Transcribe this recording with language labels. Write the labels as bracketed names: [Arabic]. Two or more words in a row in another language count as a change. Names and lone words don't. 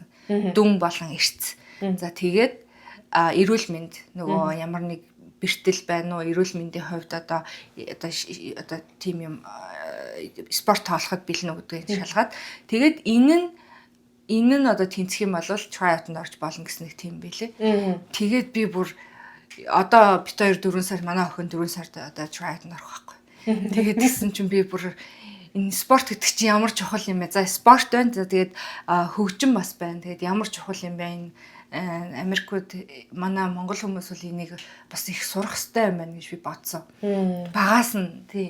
[Mongolian] Дүн болон эрц. За тэгээд эрүүл мэнд нөгөө ямар нэг бэртэл байна уу эрүүл мэндийн хувьд одоо тийм юм спорт тоглоход бэлэн үгдгийг шалгаад тэгээд энэ нь одоо тэнцэх юм бол [English] try out- [Mongolian] нд орж болно гэсэн нэг тийм байлээ. Тэгээд би бүр одоо бит 2 4 сар манай охин 4 сард одоо [English] try out- [Mongolian] нд орох байхгүй. Тэгээд тэгсэн чинь би бүр энэ спорт гэдэг чинь ямар чухал юм бэ? За спорт байна. За тэгээд хөгжим бас байна. Тэгээд ямар чухал юм бэ энэ Америкууд манай монгол хүмүүс бол энийг бас их сурах хэрэгтэй юм байна гэж би бодсон. Багаас нь тийм.